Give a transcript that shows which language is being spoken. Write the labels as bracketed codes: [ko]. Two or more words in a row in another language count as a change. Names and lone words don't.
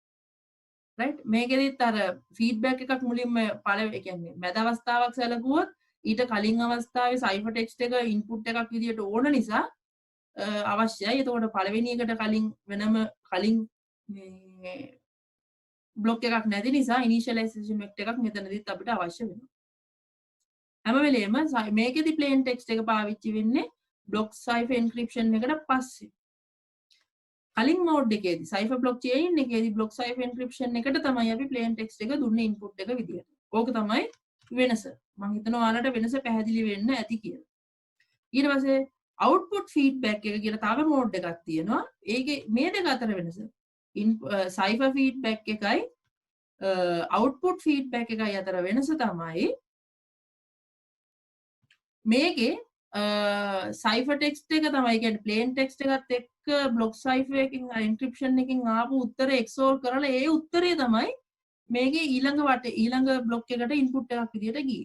[si] right මේකෙදිත් අර feedback එකක් මුලින්ම පළවෙනි කියන්නේ මැද අවස්ථාවක් සැලකුවොත් ඊට කලින් අවස්ථාවේ [en] cipher text [si] එක input එකක් විදියට ඕන නිසා අවශ්‍යයි. එතකොට පළවෙනි එකට කලින් වෙනම කලින් මේ බ්ලොක් එකක් නැති නිසා [en] initialization vector [si] එකක් මෙතනදිත් අපිට අවශ්‍ය වෙනවා. හැම වෙලේම මේකෙදි [en] plain text [si] එක පාවිච්චි වෙන්නේ [en] block cipher encryption [si] එකට පස්සේ. කලින් mode එකේදී [en] cipher block chain [si] එකේදී [en] block cipher encryption [si] එකට තමයි අපි [en] plain text [si] එක දුන්නේ input එක විදියට. ඕක තමයි වෙනස. මම හිතනවා ඔයාලට වෙනස පැහැදිලි වෙන්න ඇති කියලා. ඊට පස්සේ [en] output feedback [si] එක කියලා තව mode එකක් තියෙනවා. ඒකේ මේ දෙක අතර වෙනස [en] cipher feedback [si] එකයි [en] output feedback [si] එකයි අතර වෙනස තමයි මේකේ [en] cipher text [si] එක තමයි කියන්නේ [en] plain text [si] එකත් එක්ක [en] block cipher [si] එකකින් encryption එකකින් ආපු උත්තරේ XOR කරලා ඒ උත්තරේ තමයි මේකේ ඊළඟ block එකට input එකක් විදියට ගියේ.